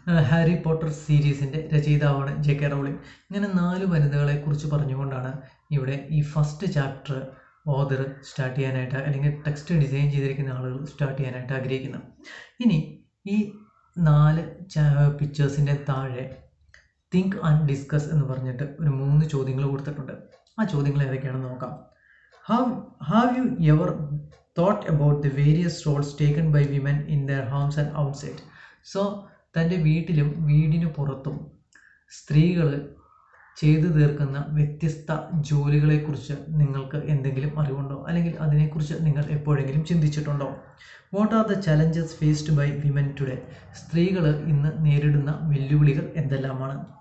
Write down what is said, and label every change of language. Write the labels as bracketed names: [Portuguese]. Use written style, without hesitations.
[Malayalam] Harry Potter സീരീസിൻ്റെ രചയിതാവാണ് JK Rowling. ഇങ്ങനെ 4 വനിതകളെക്കുറിച്ച് പറഞ്ഞുകൊണ്ടാണ് ഇവിടെ ഈ ഫസ്റ്റ് ചാപ്റ്റർ ഓതർ സ്റ്റാർട്ട് ചെയ്യാനായിട്ട്, അല്ലെങ്കിൽ ടെക്സ്റ്റ് ഡിസൈൻ ചെയ്തിരിക്കുന്ന ആളുകൾ സ്റ്റാർട്ട് ചെയ്യാനായിട്ട് ആഗ്രഹിക്കുന്നത്. ഇനി ഈ 4 പിക്ചേഴ്സിൻ്റെ താഴെ തിങ്ക് ആൻഡ് ഡിസ്കസ് എന്ന് പറഞ്ഞിട്ട് ഒരു 3 ചോദ്യങ്ങൾ കൊടുത്തിട്ടുണ്ട്. ആ ചോദ്യങ്ങൾ ഏതൊക്കെയാണെന്ന് നോക്കാം. [English] Have you ever thought about the various roles taken by women in their homes and outside. [Malayalam] So തൻ്റെ വീട്ടിലും വീടിന് പുറത്തും സ്ത്രീകൾ ചെയ്തു തീർക്കുന്ന വ്യത്യസ്ത ജോലികളെക്കുറിച്ച് നിങ്ങൾക്ക് എന്തെങ്കിലും അറിവുണ്ടോ, അല്ലെങ്കിൽ അതിനെക്കുറിച്ച് നിങ്ങൾ എപ്പോഴെങ്കിലും ചിന്തിച്ചിട്ടുണ്ടോ? [English] What are the challenges faced by women today. [Malayalam] സ്ത്രീകൾ ഇന്ന് നേരിടുന്ന വെല്ലുവിളികൾ എന്തെല്ലാമാണ്?